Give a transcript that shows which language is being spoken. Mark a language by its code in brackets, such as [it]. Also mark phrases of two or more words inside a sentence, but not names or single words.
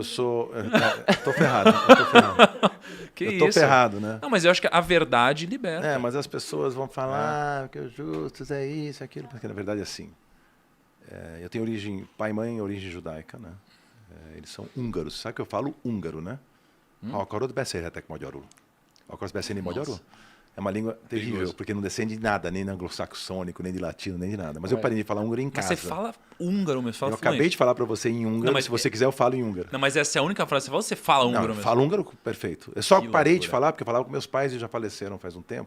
[pt] Eu sou... Tô ferrado. Eu tô ferrado, né? Não, mas eu acho que a verdade liberta. Mas as pessoas vão falar que o Justus é isso, aquilo, porque na verdade é assim. Eu tenho origem, pai e mãe, origem judaica, né? Eles são húngaros. Sabe que eu falo húngaro, né? [hu] Akarod beszélhetek magyarul. Akarsz beszélni magyarul? [pt] É uma língua terrível, Perigoso. porque não descende de nada, nem de anglo-saxônico, nem de latino, nem de nada. Mas eu parei de falar húngaro em Mas casa. você fala húngaro mesmo, fala Eu acabei fluente. de falar para você em húngaro, Não, mas se você quiser eu falo em húngaro. Não, mas essa é a única frase que você fala ou você fala húngaro Não, eu mesmo? falo húngaro perfeito. Eu só Que parei de loucura. falar porque eu falava com meus pais e já faleceram faz um tempo.